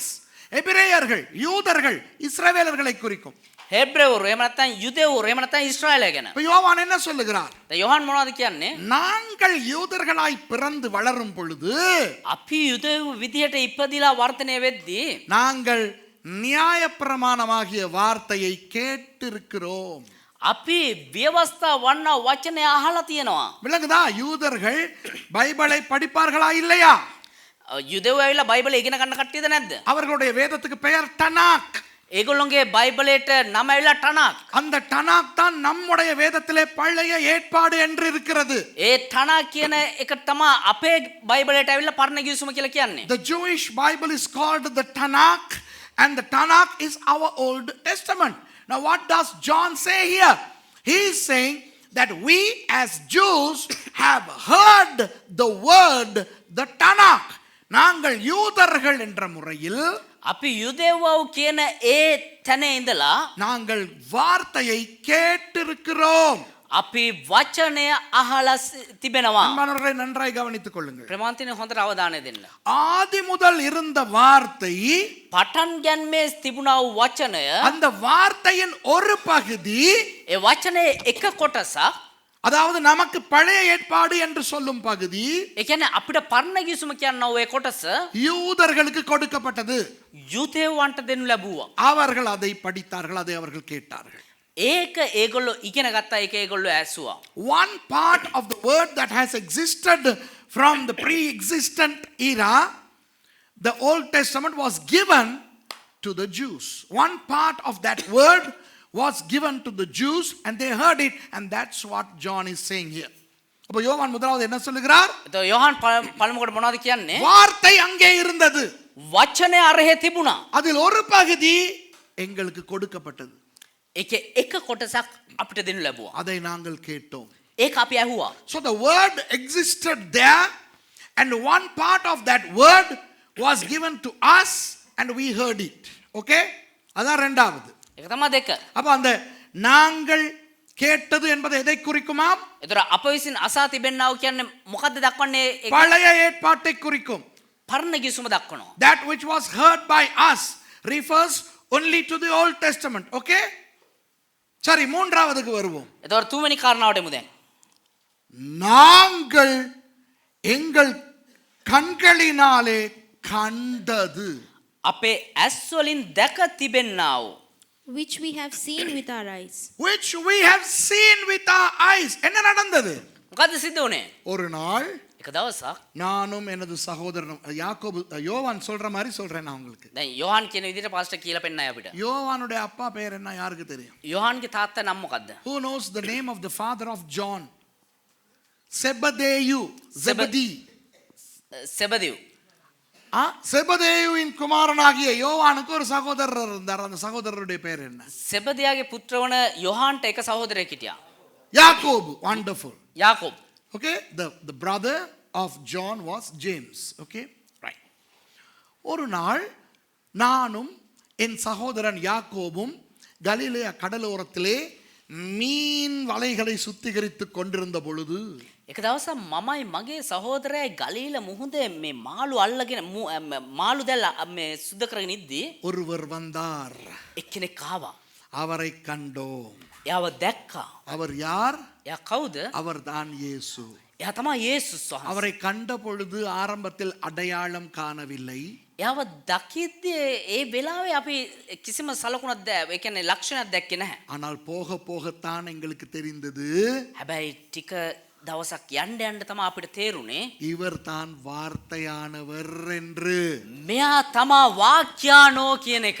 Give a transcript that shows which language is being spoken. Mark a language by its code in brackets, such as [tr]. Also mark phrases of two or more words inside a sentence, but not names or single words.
[ta] எபிரேயர்கள், யூதர்கள், இஸ்ரவேலர்களை குறிக்கும். [si] හෙබ්‍රෙවරු එහෙම නැත්නම් යුදෙවරු එහෙම නැත්නම් ඊශ්‍රායලය ගැන. [ta] இப்ப யோவான் என்ன சொல்லுகிறார்? [si] දැන් යොහන් මොනවද කියන්නේ? [ta] நாங்கள் யூதர்களாய் பிறந்து வளரும் பொழுது [si] අපි යුදෙව් විදියට ඉපදිලා වර්ධනය වෙද්දී [ta] நாங்கள் நியாயப்பிரமாணமாகிய வார்த்தையை கேட்டிருக்கிறோம். [si] අපි ව්‍යවස්ථා වන්නා වචනය අහලා තියෙනවා. [ta] விளங்குதா? யூதர்கள் பைபிளை படிப்பார்களா இல்லையா? [si] යුදෙව් ඇවිල්ලා බයිබලය ඉගෙන ගන්න කට්ටියද නැද්ද? [ta] அவர்களுடைய வேதத்துக்கு பெயர் டனாக். [si] ඒගොල්ලොන්ගේ බයිබලයට නම ඇවිල්ලා ටනාක්. [ta] அந்த டனாக் தான் நம்முடைய வேதத்திலே பழைய ஏற்பாடு என்று இருக்கிறது. [si] ඒ ටනාක් කියන එක තමයි අපේ බයිබලයට ඇවිල්ලා පරණ ගිවිසුම කියලා කියන්නේ. [en] The Jewish Bible is called the Tanakh, and the Tanakh is our Old Testament. Now what does John say here? He is saying that we as Jews have heard the word, the Tanakh. [ta] நாங்கள் யூதர்கள் என்ற முறையில் [si] අපි යුදෙව්වෝ කියන ඒ තැන ඉඳලා [ta] நாங்கள் வார்த்தையை கேட்டிருக்கிறோம். [si] අපි වචනය අහලා තිබෙනවා. [ta] அன்பானவர்களை நன்றாய் கவனித்துக் கொள்ளுங்கள். [si] ප්‍රමාන්තින හොඳට අවධානය දෙන්න. [ta] ஆதி முதல் இருந்த வார்த்தை, [si] පටන් ගැන්මේ තිබුණා වූ වචනය, [ta] அந்த வார்த்தையின் ஒரு பகுதி, [si] ඒ වචනේ එක කොටසක්, [ta] அதாவது நமக்கு பழைய ஏற்பாடு என்று சொல்லும் பகுதி, [si] ඒ කියන්නේ අපිට පරණ ගිවිසුම කියනවා ඒ කොටස [ta] யூதர்களுக்கு கொடுக்கப்பட்டது. [si] යුදෙව්වන්ට දෙනු ලැබුවා. [ta] அவர்கள் அதை படித்தார்கள், அதை அவர்கள் கேட்டார்கள். [si] ඒක ඒගොල්ලෝ ඉගෙන ගත්තා, ඒක ඒගොල්ලෝ ඇසුවා. [en] One part of the word that has existed from the pre-existent era, the Old Testament was given to the Jews. One part of that word was given to the Jews and they heard it, and that's what John is saying here. [ta] அப்ப யோவான் முதலாவது என்ன சொல்லுகிறார்? [si] එතකොට යොහන් පළමුවට මොනවද කියන්නේ? [ta] வார்த்தை அங்கே இருந்தது, [si] වචනේ අරහේ තිබුණා. [ta] அதில் ஒரு பகுதி எங்களுக்கு கொடுக்கப்பட்டது, [si] ඒකේ එක කොටසක් අපිට දෙනු ලැබුවා. [ta] அதை நாங்கள் கேட்டோம். [si] ඒක අපි ඇහුවා. [en] So the word existed there, and one part of that word was given to us and we heard it. [ta] Okay? அதான் இரண்டாவது. [si] ඒක තමයි දෙක. [ta] அப்ப அந்த நாங்கள் கேட்டது என்பது எதை குறிக்குமாம்? [si] එතකොට අප විසින් අසා තිබෙන්නාව කියන්නේ මොකද්ද දක්වන්නේ? [ta] பழைய ஏற்பாட்டை குறிக்கும். [si] පරණ ගිවිසුම දක්වනවා. [en] That which was heard by us refers only to the Old Testament. [ta] Okay? சரி, மூன்றாவதுக்கு வருவோம். [si] එතකොට තුන්වෙනි කාරණාවට එමු දැන්. [ta] நாங்கள் எங்கள் கண்களினாலே கண்டது, [si] අපේ ඇස් වලින් දැක තිබෙන්නාව, [en] Which we have seen with our eyes. which we have seen with our eyes. [ta] என்ன நடந்தது? [si] මොකද්ද සිද්ධ වුනේ? [ta] ஒரு நாள் [si] එක දවසක් [ta] நானும் எனது சகோதரனும், யாக்கோபு, யோவான் சொல்ற மாதிரி சொல்றேன் நான் உங்களுக்கு. [si] දැන් යොහන් කියන විදිහට පාස්ටර් කියලා පෙන්නයි අපිට. [ta] யோவானுடைய அப்பா பெயர் என்ன யாருக்கு தெரியும்? [si] යොහන්ගේ තාත්තා නම මොකද්ද? [en] Who knows the name of the father of John? [ta] செபதேயு, செபதி. [si] සෙබදිව්. [ta] செபதேயுவின் குமாரனாகிய யோவானுக்கு ஒரு சகோதரர் இருந்தார். அந்த சகோதரருடைய பெயர் என்ன? [si] සෙබදියාගේ පුත්‍ර වන යොහන්ට එක සහෝදරයෙක් හිටියා. [ta] யாக்கோபு. [en] Wonderful. [si] යාකෝබ්. [en] Okay, the brother of John was James. Okay, right. [ta] ஒரு நாள் நானும் என் சகோதரன் யாக்கோபும் கலிலேயா கடலோரத்திலே மீன் வலைகளை சுத்திகரித்துக் கொண்டிருந்த பொழுது, [si] එක දවසක් මමයි මගේ සහෝදරයයි ගලීල මුහුදේ මේ මාළු අල්ලගෙන මාළු දැල්ල මේ සුද්ධ කරගෙන ඉද්දී [ta] ஒருவர் வந்தார். [si] එක්කෙනෙක් ආවා. [ta] அவரை கண்டோம். [si] එයාව දැක්කා. [ta] அவர் யார்? [si] එයා කවුද? [ta] அவர் தான் இயேசு. [si] එයා තමයි යේසුස් වහන්සේ. [ta] அவரை கண்ட பொழுது ஆரம்பத்தில் அடையாளம் காணவில்லை. [si] එයාව දකිද්දී ඒ වෙලාවේ අපි කිසිම සලකුණක් ඒ කියන්නේ ලක්ෂණයක් දැක්කේ නැහැ. [ta] ஆனால் போக போகத்தான் எங்களுக்கு தெரிந்தது, [si] හැබැයි ටික දවසක් යන්න යන්න තමයි අපිට තේරුනේ [ta] இவர் தான் வார்த்தையானவர் என்று. [si] මෙයා තමා වාක්‍යානෝ කියන එක.